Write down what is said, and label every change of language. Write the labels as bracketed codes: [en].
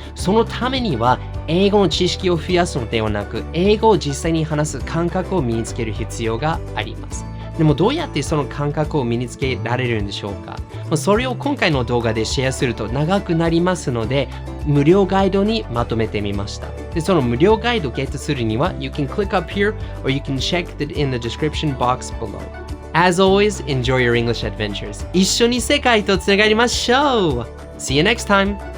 [ja] そのためには英語の知識を増やすのではなく英語を実際に話す感覚を身につける必要があります。でもどうやってその感覚を身につけられるんでしょうか。それを今回の動画でシェアすると長くなりますので無料ガイドにまとめてみました。でその無料ガイドをゲットするには [en] You can click up here or you can check it in the description box below.As always, enjoy your English adventures. [ja] 一緒に世界とつながりましょう [en] See you next time!